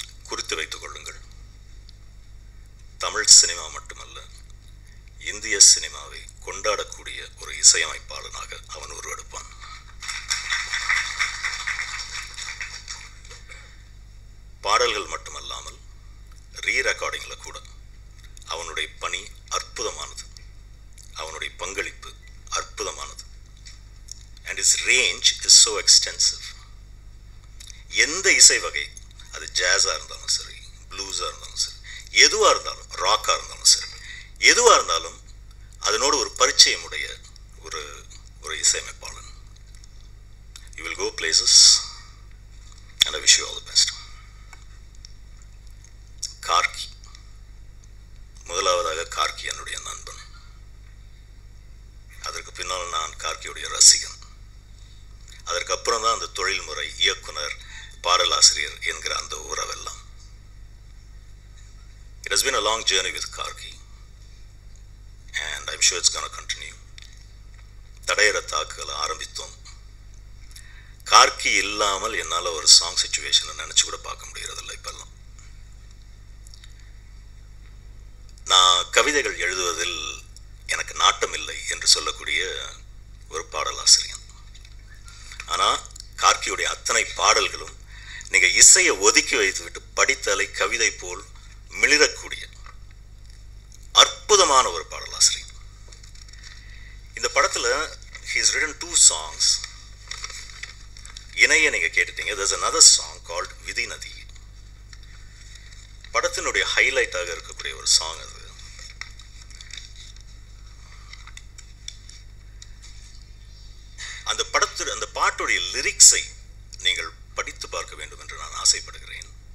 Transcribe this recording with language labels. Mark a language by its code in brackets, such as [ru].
[ta] குறித்து வைத்துக் கொள்ளுங்கள், தமிழ் சினிமா மட்டுமல்ல, இந்திய சினிமாவை கொண்டாடக்கூடிய ஒரு இசையமைப்பாளனாக அவன் உருவெடுப்பான். பாடல்கள் மட்டுமல்லாமல் ரீ ரெக்கார்டிங்கில் கூட அவனுடைய பணி அற்புதமானது, அவனுடைய பங்களிப்பு அற்புதமானது. [en] his range is so extensive. [ta] எந்த இசை வகை, அது ஜாஸாக இருந்தாலும் சரி, ப்ளூஸாக இருந்தாலும் சரி, எதுவாக இருந்தாலும், ராக்காக இருந்தாலும் சரி, எதுவாக இருந்தாலும் அதனோடு ஒரு பரிச்சயமுடைய ஒரு இசையமைப்பாளன். [en] You will go places and I wish you all the best. [ta] Gargi, முதலாவதாக கார்கி என்னுடைய நண்பன். அதற்கு பின்னால் நான் கார்கியுடைய ரசிகன். அதற்கப்புறம் தான் அந்த தொழில்முறை இயக்குனர், பாடலாசிரியர் என்கிற அந்த உறவெல்லாம். [en] It has been a long journey with Karki and I'm sure it's going to continue. [ta] தடையற தாக்குகளை ஆரம்பித்தோம். கார்கி இல்லாமல் என்னால் ஒரு சாங் சிச்சுவேஷனை நினச்சி கூட பார்க்க முடியறதில்லை இப்பெல்லாம். நான் கவிதைகள் எழுதுவதில் எனக்கு நாட்டம் இல்லை என்று சொல்லக்கூடிய ஒரு பாடலாசிரியன். ஆனால் கார்கியுடைய அத்தனை பாடல்களும் நீங்கள் இசையை ஒதுக்கி வைத்துவிட்டு படித்தாலே கவிதை போல் மிளிரக்கூடிய அற்புதமான ஒரு பாடலாசிரியன். இந்த படத்தில் [en] he has written 2 songs. [ta] இணைய நீங்கள் கேட்டுட்டீங்க. [en] there's another song called Vidhi Nadhi. [ta] படத்தினுடைய ஹைலைட்டாக இருக்கக்கூடிய ஒரு சாங் அது. அந்த பாட்டுடைய லிரிக்ஸை நீங்கள் படித்து பார்க்க வேண்டும் என்று நான் ஆசைப்படுகிறேன்.